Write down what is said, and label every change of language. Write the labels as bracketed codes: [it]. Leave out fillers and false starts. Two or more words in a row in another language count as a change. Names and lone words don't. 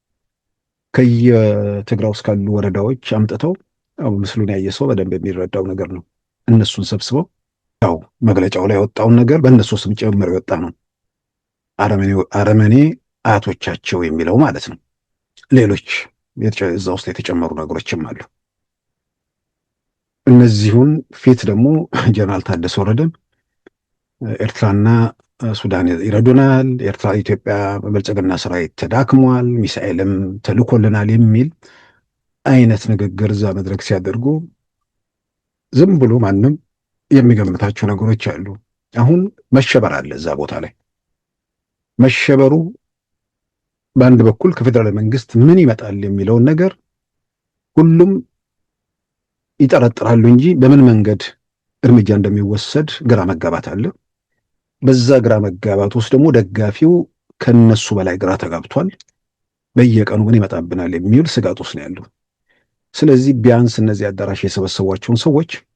[am] ከየትግራይ ውስጥ ካሉ ወረዳዎች አምጥተው ምስሉን ያየ ሰው በደንብ የሚረዳው ነገር ነው። እነሱን ሰብስበው ያው መግለጫው ላይ የወጣውን ነገር በእነሱ ስም ጭምር የወጣ ነው። አረመኔ አያቶቻቸው የሚለው ማለት ነው። ሌሎች እዛ ውስጥ የተጨመሩ ነገሮችም አሉ። እነዚሁን ፊት ደግሞ ጀነራል ታደሰ ወረደ ኤርትራና ሱዳን ይረዱናል፣ ኤርትራ ኢትዮጵያ ብልጽግና ሰራዊት ተዳክሟል፣ ሚሳኤልም ተልኮልናል የሚል አይነት ንግግር እዛ መድረክ ሲያደርጉ ዝም ብሎ ማንም የሚገምታቸው ነገሮች አሉ። አሁን መሸበር አለ እዛ ቦታ ላይ። መሸበሩ በአንድ በኩል ከፌዴራል መንግስት ምን ይመጣል የሚለውን ነገር ሁሉም ይጠረጥራሉ እንጂ በምን መንገድ እርምጃ እንደሚወሰድ ግራ መጋባት አለ። በዛ ግራ መጋባት ውስጥ ደግሞ ደጋፊው ከነሱ በላይ ግራ ተጋብቷል። በየቀኑ ምን ይመጣብናል የሚል ስጋት ውስጥ ነው ያለው። ስለዚህ ቢያንስ እነዚህ አዳራሽ የሰበሰቧቸውን ሰዎች